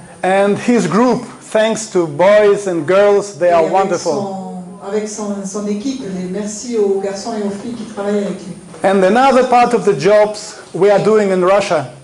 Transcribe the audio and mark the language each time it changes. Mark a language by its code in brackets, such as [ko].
[en] And his group, thanks to boys and girls, they are wonderful. [fr] Avec son équipe, et merci aux garçons et aux filles qui travaillent avec lui. [en] And another part of the jobs we are doing in Russia.